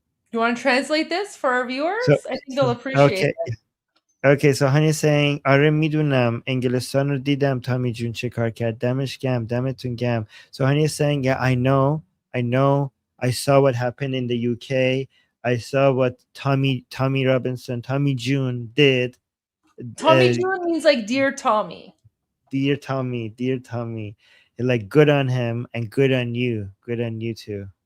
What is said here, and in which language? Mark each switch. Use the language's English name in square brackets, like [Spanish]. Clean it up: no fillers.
[English] You want to translate this for our viewers? I think they'll appreciate it. Okay, so Hania saying, [Persian] آره میدونم انگلستان رو دیدم تامی جون چه کار کرد، دمش گرم، دمتون گرم. [English] So Hania saying, yeah, I know, I saw what happened in the UK. I saw what Tommy June did. Tommy June means like dear Tommy. Dear Tommy. Like good on him and good on you too.